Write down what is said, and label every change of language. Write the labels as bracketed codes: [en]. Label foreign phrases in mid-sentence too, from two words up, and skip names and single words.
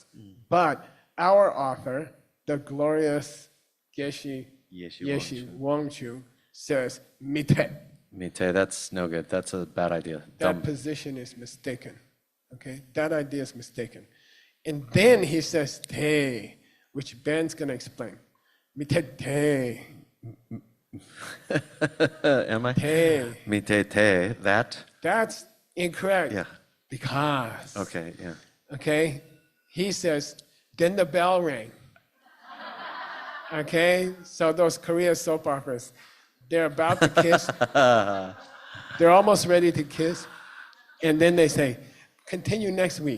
[en] But our author, the glorious Geshe Wangchu, says mite. Mite, that's no good. That's a bad idea. That position is mistaken. Okay, that idea is mistaken. And then he says te, which Ben's going to explain. [bo] Mite te. [en] Am I? Te. [bo] Mite te, [en] that? That's incorrect. Yeah. Because. Okay, yeah. Okay? He says, then the bell rang. Okay? So those Korea soap operas, they're about to kiss. They're almost ready to kiss. And then they say, continue next week.